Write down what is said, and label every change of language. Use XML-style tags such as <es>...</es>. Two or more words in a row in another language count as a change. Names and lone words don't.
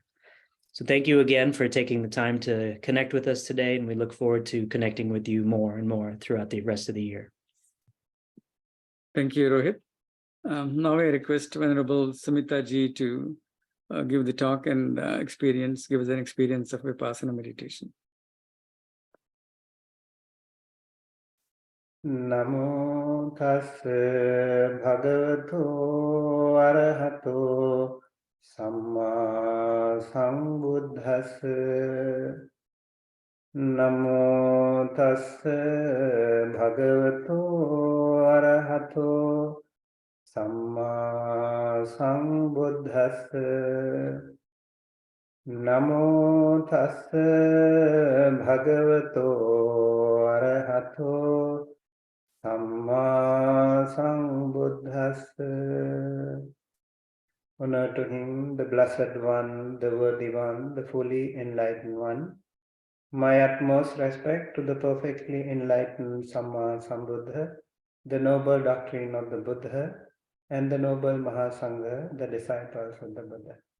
<en>So thank you again for taking the time to connect with us today, and we look forward to connecting with you more and more throughout the rest of the year. Thank you, Rohit. Now I request Venerable Sumitta ji to give the talk and give us an experience of Vipassana meditation.</en> <pi>Namo tassa bhagavato arahato samma sambuddhassa. Namo tassa bhagavato arahato samma sambuddhassa. Namo tassa bhagavato arahato Dhamma Sambuddhassa.</pi> <en>Honor to him, the Blessed One, the Worthy One, the fully enlightened One. My utmost respect to the perfectly enlightened</en> <pi>Samma Sambuddha,</pi> <en>the noble doctrine of the Buddha, and the noble Mahasangha, the disciples of the Buddha.</en>